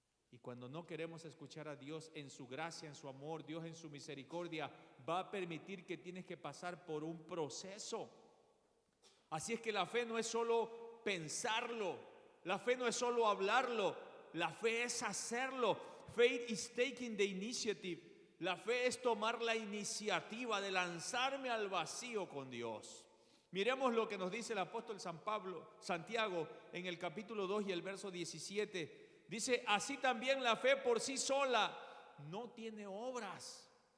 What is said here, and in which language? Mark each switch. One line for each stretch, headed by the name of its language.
Spanish: Y cuando no queremos escuchar a Dios en su gracia, en su amor, Dios en su misericordia, va a permitir que tienes que pasar por un proceso. Así es que la fe no es solo pensarlo, la fe no es solo hablarlo, la fe es hacerlo.
English: Faith is taking the initiative.
Spanish: La fe es tomar la iniciativa de lanzarme al vacío con Dios. Miremos lo que nos dice el apóstol Santiago en el capítulo 2 y el verso 17. Dice, así también la fe por sí sola no tiene obras.